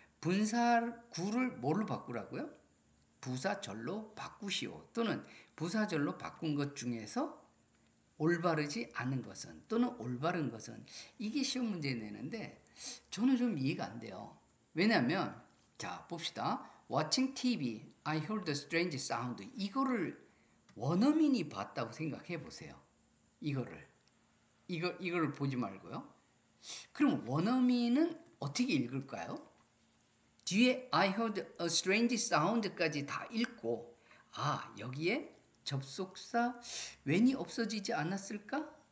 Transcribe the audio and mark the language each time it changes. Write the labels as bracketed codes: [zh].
[ko] 분사구를 뭘로 바꾸라고요? 부사절로 바꾸시오. 또는 부사절로 바꾼 것 중에서 올바르지 않은 것은 또는 올바른 것은 이게 시험 문제 내는데 저는 좀 이해가 안 돼요. 왜냐하면 자 봅시다. [en] Watching TV, I heard a strange sound. [ko] 이거를 원어민이 봤다고 생각해 보세요. 이거를 보지 말고요. 그럼 원어민은 어떻게 읽을까요? 뒤에 [en] I heard a strange sound [ko] 까지 다 읽고 여기에 접속사 when이 없어지지 않았을까?